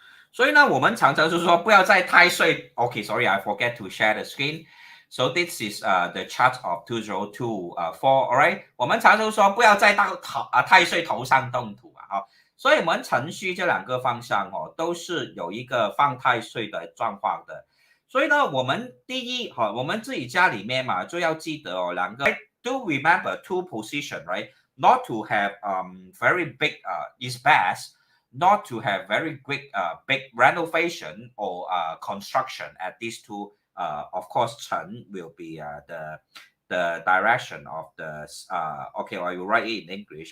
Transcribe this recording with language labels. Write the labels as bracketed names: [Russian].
[Chinese] So 以呢，我们常常就是说不要在太岁。 [English] Okay, sorry, I forget to share the screen. [Chinese] So this is the chart of 2024. Alright, 我们常常说不要在太岁头上动土啊。所以我们辰戌这两个方向都是有一个犯太岁的状况的。所以呢，我们第一我们自己家里面嘛，就要记得两个 do remember two position, right? [English] Not to have very big is best not to have very big renovation or construction at these two. Of course, Chen will be the direction of the okay, I will write it in English.